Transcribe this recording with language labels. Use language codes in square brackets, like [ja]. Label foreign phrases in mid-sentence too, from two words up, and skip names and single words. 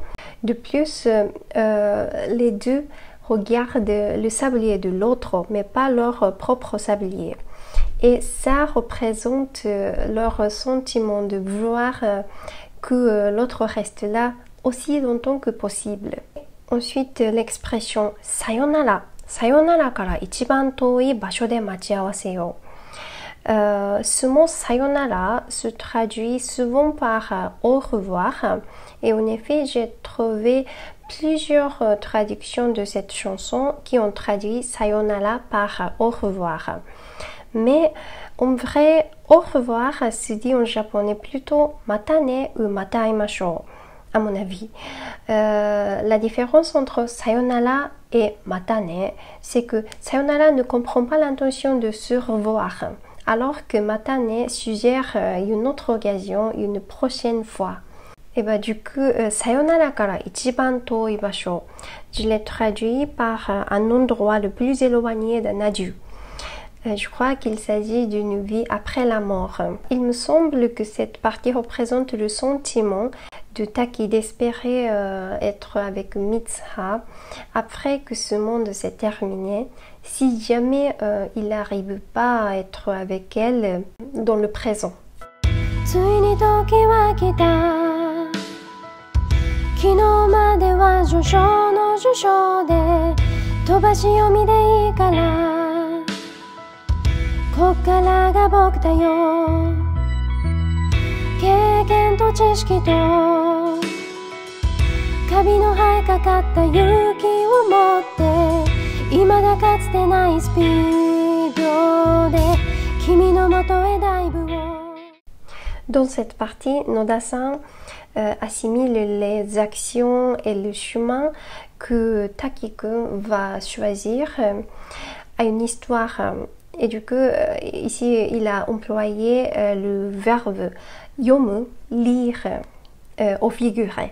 [fr] De plus, les deux regardent le sablier de l'autre mais pas leur propre sablier et ça représente leur sentiment de vouloir que l'autre reste là aussi longtemps que possible. Ensuite, l'expression [ja] sayonara. さよならから一番遠い場所で待ち合わせよ. [fr] Ce mot sayonara se traduit souvent par au revoir et en effet j'ai trouvé plusieurs traductions de cette chanson qui ont traduit sayonara par au revoir. Mais en vrai, au revoir se dit en japonais plutôt matane ou mataimashou, à mon avis. La différence entre sayonara et matane, c'est que sayonara ne comprend pas l'intention de se revoir, alors que matane suggère une autre occasion, une prochaine fois. Et bah du coup, [ja] さよならから一番遠い場所, [fr] je l'ai traduit par un endroit le plus éloigné d'un adieu. Je crois qu'il s'agit d'une vie après la mort. Il me semble que cette partie représente le sentiment de Taki d'espérer être avec Mitsuha après que ce monde s'est terminé, si jamais il n'arrive pas à être avec elle dans le présent. [ja] 昨日までは序章の序章で飛ばし読みでいいからこっからが僕だよ経験と知識とカビの生えかかった勇気を持って未だかつてないスピードで君のもとへダイブを [fr] Dans cette partie, Noda-san assimile les actions et le chemin que Taki-kun va choisir à une histoire. Et du coup, ici, il a employé le verbe yomu, lire, au figuré.